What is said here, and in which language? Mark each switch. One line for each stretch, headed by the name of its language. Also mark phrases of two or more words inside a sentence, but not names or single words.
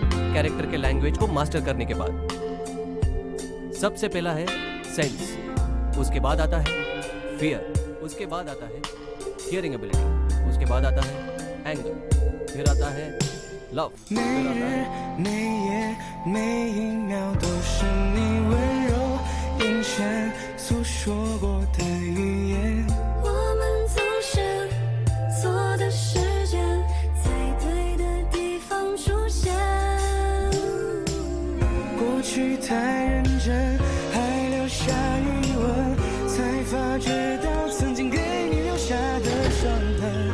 Hindi: कैरेक्टर के लैंग्वेज को मास्टर करने के बाद। सबसे पहला है सेंस, उसके बाद आता है फियर, उसके बाद आता है
English: hearing ability,
Hindi: उसके बाद आता है एंगर, फिर आता है लव,
Chinese: 每
Hindi: फिर आता
Chinese: 日
Hindi: है
Chinese: 每夜每一秒都是你温柔眼神诉说过的语言。我们总是错的时间，在对的地方出现。过去太认真，还留下余温，才发觉到曾经给你留下的伤痕。